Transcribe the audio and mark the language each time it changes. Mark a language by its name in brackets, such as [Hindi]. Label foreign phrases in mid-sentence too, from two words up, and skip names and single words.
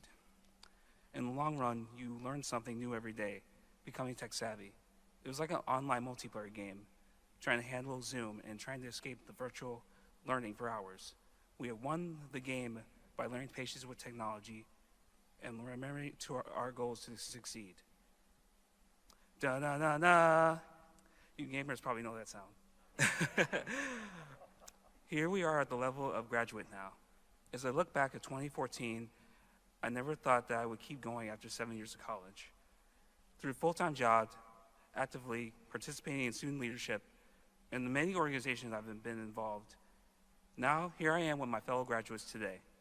[English] In the long run, you learn something new every day, becoming tech savvy. It was like an online multiplayer game, trying to handle Zoom and trying to escape the virtual learning for hours. We have won the game by learning patience with technology and remembering to our goals to succeed. Da-na-na-na. You gamers probably know that sound. Here we are at the level of graduate now. As I look back at 2014, I never thought that I would keep going after 7 years of college. Through full-time jobs, actively participating in student leadership, and the many organizations I've been involved, now here I am with my fellow graduates today.